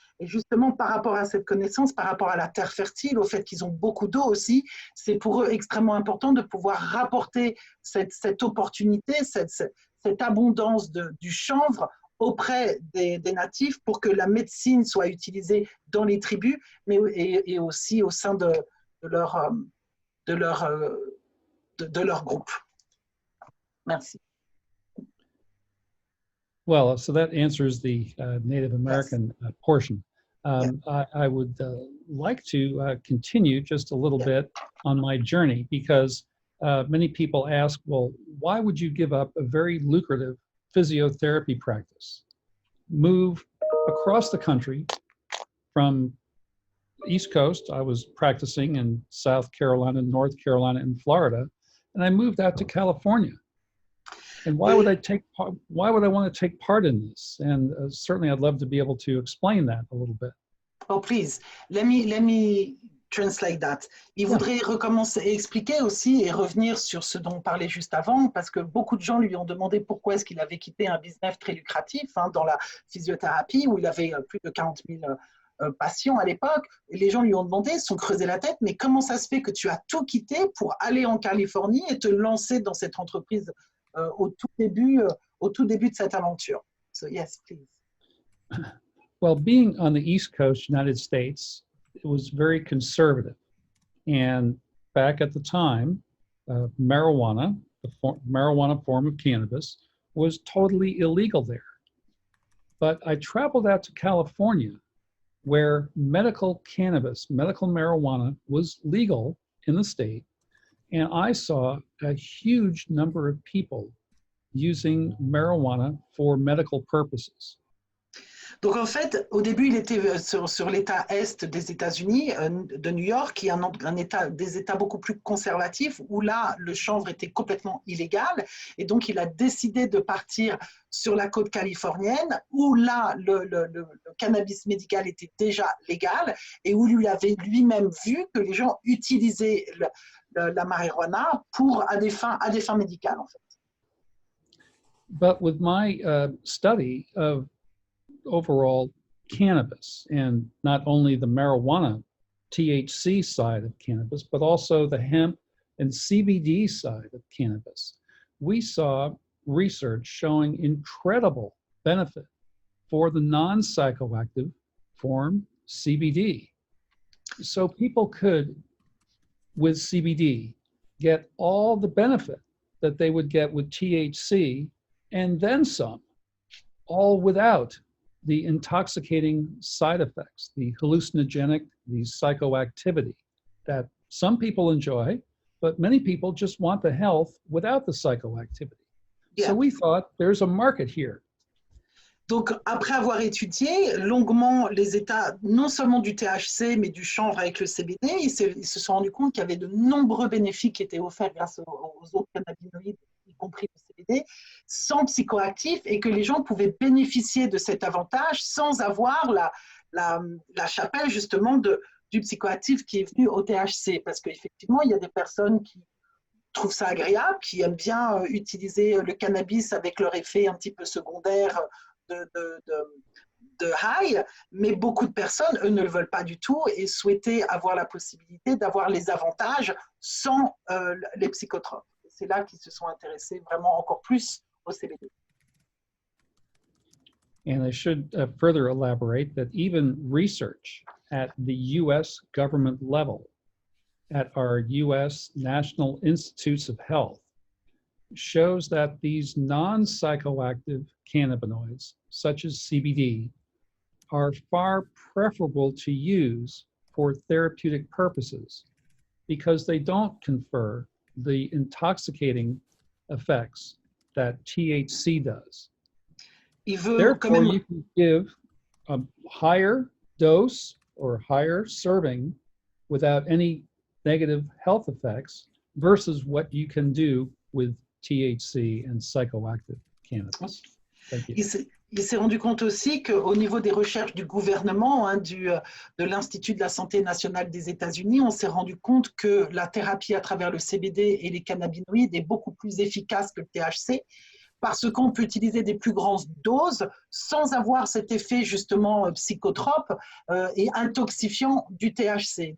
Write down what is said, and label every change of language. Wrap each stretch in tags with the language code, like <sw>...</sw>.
<fr>Et justement, par rapport à cette connaissance, par rapport à la terre fertile, au fait qu'ils ont beaucoup d'eau aussi, c'est pour eux extrêmement important de pouvoir rapporter cette opportunité, cette abondance du chanvre auprès des natifs pour que la médecine soit utilisée dans les tribus, mais et aussi au sein de leur, de leur de leur groupe. Merci.</fr> <en>Well, so that answers the Native American portion. I would like to continue just a little bit on my journey, because many people ask, well, why would you give up a very lucrative physiotherapy practice, move across the country from the East Coast? I was practicing in South Carolina, North Carolina, and Florida, and I moved out to California. And why would I want to take part in this? And certainly I'd love to be able to explain that a little bit. Oh, please, let me translate that.</en> <fr>Il voudrait recommencer et expliquer aussi et revenir sur ce dont on parlait juste avant, parce que beaucoup de gens lui ont demandé pourquoi est-ce qu'il avait quitté un business très lucratif dans la physiothérapie, où il avait plus de 40 000 patients à l'époque. Et les gens lui ont demandé, se sont creusé la tête, mais comment ça se fait que tu as tout quitté pour aller en Californie et te lancer dans cette entreprise au tout début de cette aventure?</fr> <en>So yes, please. Well, being on the East Coast, United States, it was very conservative. And back at the time, marijuana, marijuana form of cannabis, was totally illegal there. But I traveled out to California, where medical cannabis, medical marijuana, was legal in the state. And I saw a huge number of people using marijuana for medical purposes.</en> <fr>Donc en fait, au début, il était sur l'État Est des États-Unis, de New York, qui est des États beaucoup plus conservatifs, où là, le chanvre était complètement illégal. Et donc, il a décidé de partir sur la côte californienne, où là, le cannabis médical était déjà légal, et où il avait lui-même vu que les gens utilisaient la marijuana à des fins médicales, en fait.</fr> <en>But with my study of overall cannabis, and not only the marijuana THC side of cannabis, but also the hemp and CBD side of cannabis, we saw research showing incredible benefit for the non-psychoactive form CBD. So people could, with CBD, get all the benefit that they would get with THC and then some, all without the intoxicating side effects, the hallucinogenic, the psychoactivity that some people enjoy, but many people just want the health without the psychoactivity. Yeah. So we thought there's a market here.</en> <fr>Donc, après avoir étudié longuement les états, non seulement du THC, mais du chanvre avec le CBD, ils se sont rendus compte qu'il y avait de nombreux bénéfices qui étaient offerts grâce aux autres cannabinoïdes, y compris le CBD, sans psychoactifs, et que les gens pouvaient bénéficier de cet avantage sans avoir la chapelle, justement, du psychoactif qui est venu au THC. Parce qu'effectivement, il y a des personnes qui trouvent ça agréable, qui aiment bien utiliser le cannabis avec leur effet un petit peu secondaire de high, mais beaucoup de personnes, eux, ne le veulent pas du tout et souhaitaient avoir la possibilité d'avoir les avantages sans les psychotropes. C'est là qu'ils se sont intéressés vraiment encore plus au CBD.</fr> <en>And I should further elaborate that even research at the US government level, at our US National Institutes of Health, shows that these non-psychoactive cannabinoids, such as CBD, are far preferable to use for therapeutic purposes because they don't confer the intoxicating effects that THC does.</en> <fr>Il veut quand même...</fr> <en>you can give a higher dose or higher serving without any negative health effects versus what you can do with THC and psychoactive cannabis. Thank you.</en> <fr>Il s'est rendu compte aussi qu'au niveau des recherches du gouvernement, hein, de l'Institut de la santé nationale des États-Unis, on s'est rendu compte que la thérapie à travers le CBD et les cannabinoïdes est beaucoup plus efficace que le THC parce qu'on peut utiliser des plus grandes doses sans avoir cet effet justement psychotrope et intoxifiant du THC.</fr>